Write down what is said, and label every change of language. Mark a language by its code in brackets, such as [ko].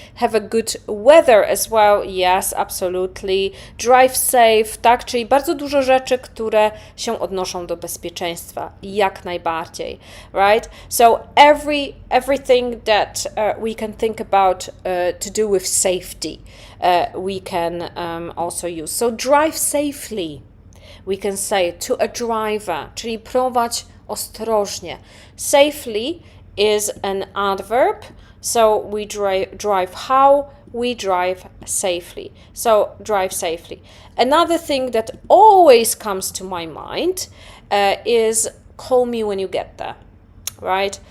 [en] Have a good weather as well. Yes, absolutely. Drive safe. [pl] Tak, czyli bardzo dużo rzeczy, które się odnoszą do bezpieczeństwa. Jak najbardziej. [en] Right? So everything that we can think about to do with safety. We can also use. So drive safely. We can say to a driver, [pl] czyli prowadź ostrożnie. [en] Safely is an adverb, so we drive how? We drive safely. So drive safely. Another thing that always comes to my mind is call me when you get there, right?